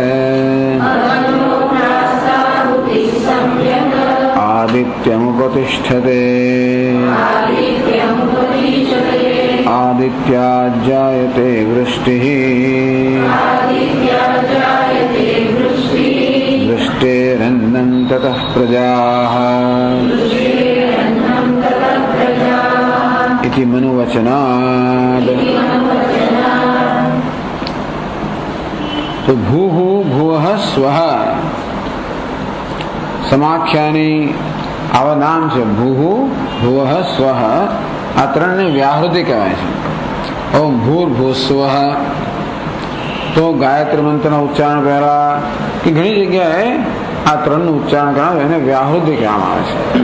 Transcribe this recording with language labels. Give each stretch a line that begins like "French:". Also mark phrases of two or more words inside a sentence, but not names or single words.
Sanskrit: आदित्यमुपतिष्ठते आदित्याज्जायते वृष्टिः वृष्टेरन्नं ततः प्रजाः इति मनुवचनात्।
Gujarati: तो
Sanskrit: भूः भुवः स्वः समाख्यानी
Gujarati: આવા નામ છે ભૂહુ ભુવઃ સ્વઃ આ ત્રણને વ્યાહૃતિ કહેવાય છે.
Sanskrit: ઓમ ભૂર્ભુવસ્વઃ
Gujarati: તો ગાયત્રી મંત્રના ઉચ્ચારણ પહેલા કે ઘણી જગ્યાએ આ ત્રણનું ઉચ્ચારણ કરાવે એને વ્યાહૃતિ કહેવામાં આવે છે.